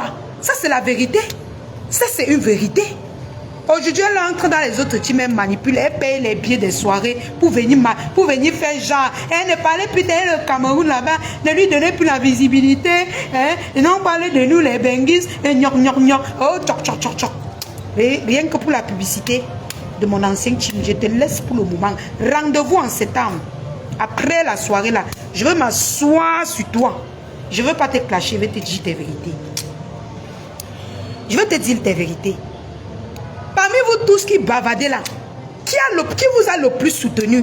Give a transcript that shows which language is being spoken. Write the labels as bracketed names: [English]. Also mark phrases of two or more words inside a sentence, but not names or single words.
[French] Ça c'est la vérité. Ça c'est une vérité. Aujourd'hui, elle entre dans les autres teams, elle manipule, elle paye les billets des soirées pour venir faire genre. Elle ne parlait plus d'elle, le Cameroun là-bas, ne lui donnait plus la visibilité. Hein? Et non, on parlait de nous, les Benguis, et oh, tchoc, tchoc, tchoc, tchoc. Et rien que pour la publicité de mon ancien team, je te laisse pour le moment. Rendez-vous en septembre. Après la soirée là, je veux m'asseoir sur toi. Je ne veux pas te clasher, je vais te dire tes vérités. Je vais te dire tes vérités. Parmi vous tous qui bavardez là, qui vous a le plus soutenu?